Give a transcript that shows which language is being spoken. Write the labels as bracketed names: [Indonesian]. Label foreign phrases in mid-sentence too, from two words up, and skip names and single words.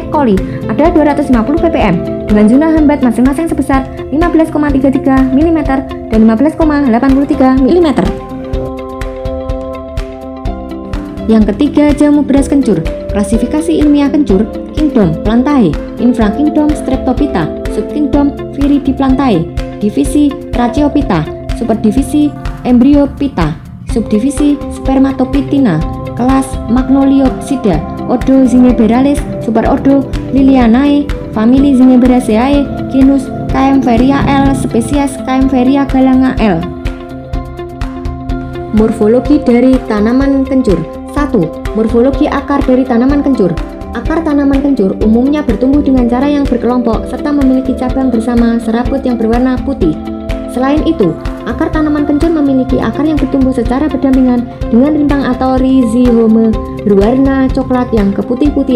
[Indonesian] coli adalah 250 ppm dengan jumlah hambat masing-masing sebesar 15,33 mm dan 15,83 mm. Yang ketiga, jamu beras kencur. Klasifikasi ilmiah kencur: Kingdom Plantae, Infrakingdom Streptophyta, Subkingdom Viridiplantae, Divisi Tracheophyta, Superdivisi Embryophyta, Subdivisi Spermatophytina, Kelas Magnoliopsida, Ordo Zingiberales, Superordo Lilianae, Famili Zingiberaceae, Genus Kaempferia L, Spesies Kaempferia galanga L. Morfologi dari tanaman kencur. 1. Morfologi akar dari tanaman kencur. Akar tanaman kencur umumnya bertumbuh dengan cara yang berkelompok serta memiliki cabang bersama serabut yang berwarna putih. Selain itu, akar tanaman kencur memiliki akar yang bertumbuh secara berdampingan dengan rimpang atau rhizome berwarna coklat yang keputih-putihan.